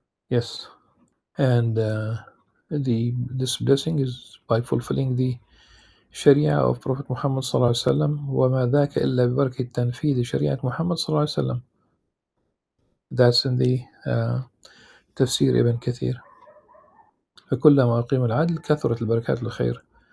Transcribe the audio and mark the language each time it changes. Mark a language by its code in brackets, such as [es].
[en] Yes, and this blessing is by fulfilling the Sharia of Prophet Muhammad sallallahu alaihi wasallam [ar] وما ذاك إلا ببركة تنفيذ شريعة محمد صلى الله عليه وسلم. [en] That's in the تفسير ابن كثير. [ar] فكلما أقيم العدل كثرت البركات الخير.